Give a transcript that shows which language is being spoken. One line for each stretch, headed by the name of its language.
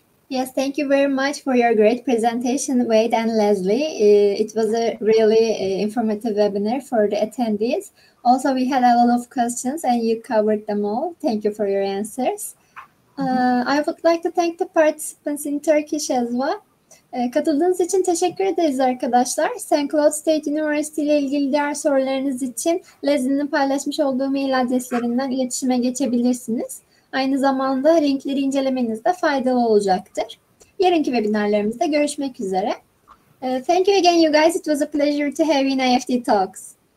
English: Yes, thank you very much for your great presentation, Wade and Leslie. It was a really informative webinar for the attendees. Also, we had a lot of questions and you covered them all. Thank you for your answers. I would like to thank the participants in Turkish as well.
Turkish: Katıldığınız için teşekkür ederiz arkadaşlar. St. Cloud State University ile ilgili diğer sorularınız için Leslie'nin paylaşmış olduğu mail adreslerinden iletişime geçebilirsiniz. Aynı zamanda linkleri incelemenizde faydalı olacaktır. Yarınki webinarlarımızda görüşmek üzere.
English: Thank you again, you guys. It was a pleasure to have you in IEFT Talks.